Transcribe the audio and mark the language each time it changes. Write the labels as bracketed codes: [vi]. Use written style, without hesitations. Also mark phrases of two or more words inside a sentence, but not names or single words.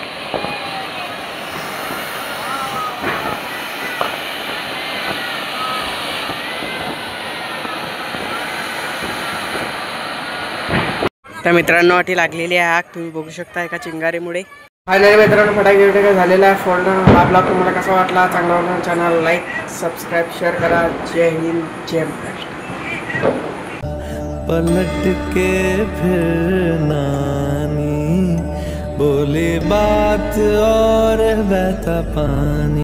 [mr] तर मित्रांनो अटी लागलेली आहे आग, तुम्ही बघू शकता एका चिंगारीमुळे. फायनली मित्रांनो फटाके वगैरे झालेला आहे फोडणं. हा ब्लॉग तुम्हाला कसा वाटला, चांगला वाटला [en] channel like subscribe share [mr] करा. जय हिंद जय महाराष्ट्र. [hi] पलट के फिर नानी बोले बात और बहता पानी.